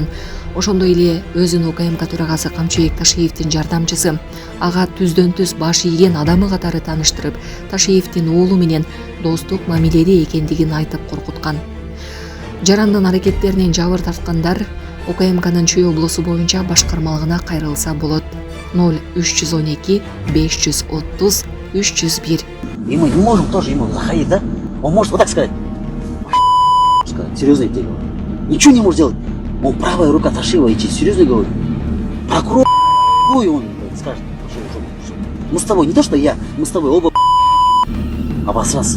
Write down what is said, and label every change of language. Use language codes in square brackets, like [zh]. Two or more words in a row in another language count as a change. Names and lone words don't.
[ky] Ошондой эле өзүн УКМК төрагасы Камчыбек Ташиевдин жардамчысы, ага түздөн түз баш ийген адамы катары тааныштырып, Ташиевдин уулу менен достук мамиледе экендигин айтып коркуткан. Жарандын аракеттеринен жабыр тарткандар УКМКнын Чүй облусу боюнча башкармалыгына кайрылса болот. 0312 530 301. [ru] И мы не можем тоже ему заходить, да? Он может вот так сказать. Серьезно тебе говорю. Ничего не может делать. Мол, правая рука Ташиева, я тебе серьезно говорю. Прокурор он скажет. Мы с тобой, не то что я, мы с тобой оба обосраться.